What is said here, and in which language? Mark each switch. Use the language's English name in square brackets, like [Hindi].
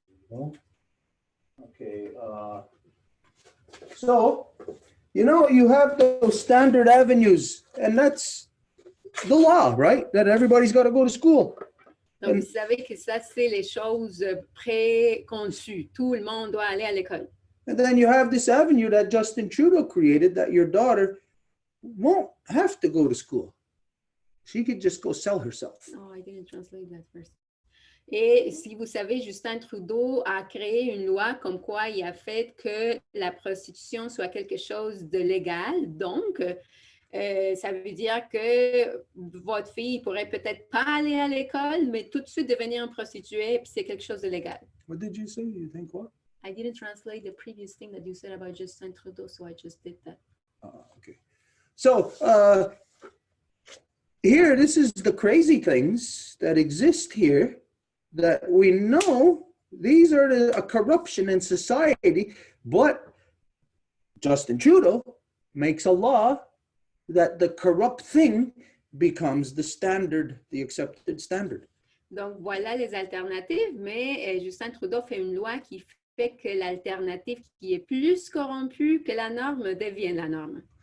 [English] No? Okay. So, you know, you have those standard avenues, and that's the law, right? That everybody's got to go to school. [French] Donc, vous savez que ça, c'est les choses préconçues. Tout le monde doit aller à l'école. [English] And then you have this avenue that Justin Trudeau created that your daughter won't have to go to school. She could just go sell herself. Oh, I didn't translate that first. [French] Et si vous savez, Justin Trudeau a créé une loi comme quoi il a fait que la prostitution soit quelque chose de légal. Donc, ça veut dire que votre fille pourrait peut-être pas aller à l'école, mais tout de suite devenir une prostituée, puis c'est quelque chose de légal. [English] What did you say? You think what? I didn't translate the previous thing that you said about Justin Trudeau, so I just did that. Okay. So here, this is the crazy things that exist here that we know these are a corruption in society, but Justin Trudeau makes a law that the corrupt thing becomes the standard, the accepted standard. [French] Donc, voilà les alternatives, mais Justin Trudeau fait une loi qui fait que l'alternative qui est plus corrompue que la norme devienne la norme.